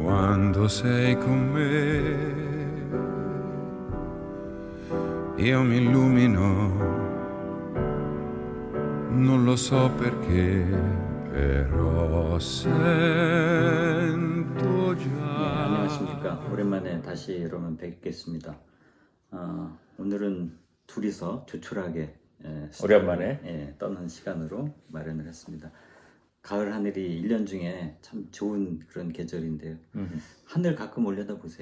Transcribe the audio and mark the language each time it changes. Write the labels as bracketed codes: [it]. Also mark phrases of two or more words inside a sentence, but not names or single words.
[it] quando sei con me. Io mi illumino, non lo so perché, però sento già. [ko] 안녕하십니까. 오랜만에 다시 여러분 뵙겠습니다. 오늘은 둘이서 조촐하게 오랜만에 떠는 시간으로 마련을 했습니다. 가을 하늘이 1년 중에 참 좋은 그런 계절인데요. 하늘 가끔 올려다 보세요.